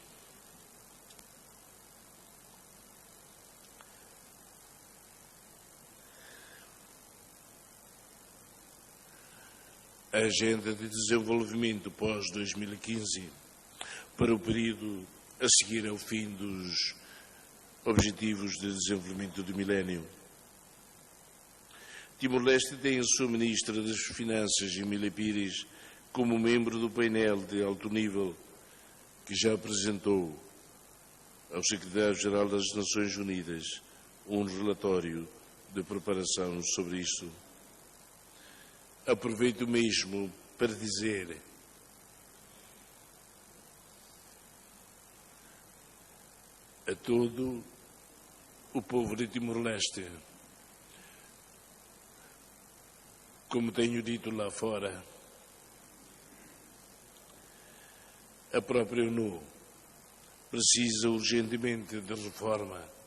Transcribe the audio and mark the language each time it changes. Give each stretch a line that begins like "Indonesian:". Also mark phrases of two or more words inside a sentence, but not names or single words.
Portuguese: a agenda de desenvolvimento pós-2015 para o período a seguir ao fim dos Objetivos de Desenvolvimento do Milénio. Timor-Leste tem a sua Ministra das Finanças, Emília Pires, como membro do painel de alto nível que já apresentou ao Secretário-Geral das Nações Unidas um relatório de preparação sobre isto. Aproveito mesmo para dizer a todo o povo de Timor-Leste, como tenho dito lá fora, a própria ONU precisa urgentemente de reforma.